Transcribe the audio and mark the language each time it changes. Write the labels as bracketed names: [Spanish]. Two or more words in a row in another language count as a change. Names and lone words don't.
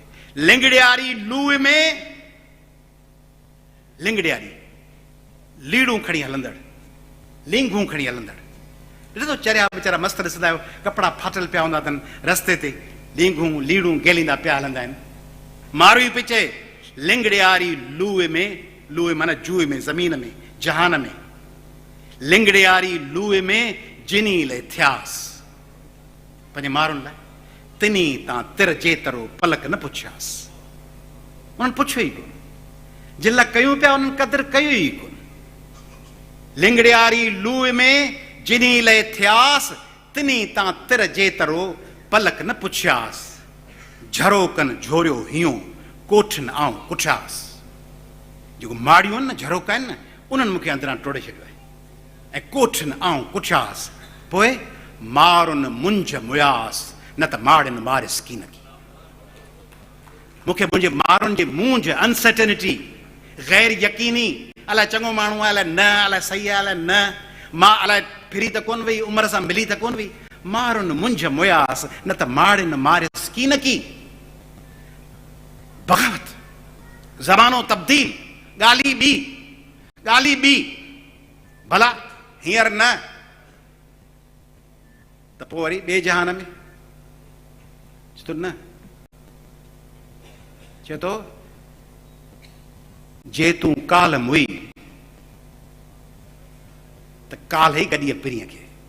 [Sindhi] लिंगड़ियारी लूह में, लिंगड़ियारी लीड़ूं खणी हलंदड़, लिंगूं खणी हलंदड़। ॾिसो चरिया वीचारा मस्तु ॾिसंदा आहियो, कपिड़ा फाटल पिया हूंदा अथनि, रस्ते ते लिंगूं लीड़ूं गेलींदा पिया हलंदा आहिनि। मारवी पई चए लिंगड़ियारी लूह में, लूह माना जूह में, ज़मीन में, जहान में। लिंगड़ियारी लूह में जिनी ले थियास, पंहिंजे मारुनि लाइ तिनी तां तिर जेतरो पलक न पुछियासि। उन्हनि पुछियो ई कोन, जिन लाइ कयूं पिया उन्हनि क़दुरु कयो ई कोन। लिंगड़ियारी लूह में जिनी ले थियास, तिनी तां तिर जेतरो पलक न पुछियासि। झरोकनि झोरियो हियो, कोठिन आऊं कुठियासि। जेको माड़ियूं आहिनि न, झरोका आहिनि न, उन्हनि मूंखे अंदरां टोड़े छॾियो आहे। ऐं कोठिन आऊं कुठियासि, पोइ मारुनि मुंझ मुयासि, न त माड़ियुनि मारियसि कीन की। मूंखे मुंहिंजे मारुनि जे मुंझ, अनसर्टेनिटी, गैर यकीनी, अलाए चङो माण्हू आहे, अलाए न, अलाए सही आहे, अलाए न, मां अलाए फिरी त कोन वई, उमिरि सां मिली त कोन वई। मारुनि मुंझ मुयासि, न त माड़ियुनि मारियसि कीन की। बग़ावत, ज़मानो तब्दील, ॻाल्हि ॿी, ॻाल्हि ॿी। भला हींअर न त पोइ वरी ॿिए जहान में तो न चए थो जे तूं काल मुई त काल ई गॾीअ पिरीअ खे।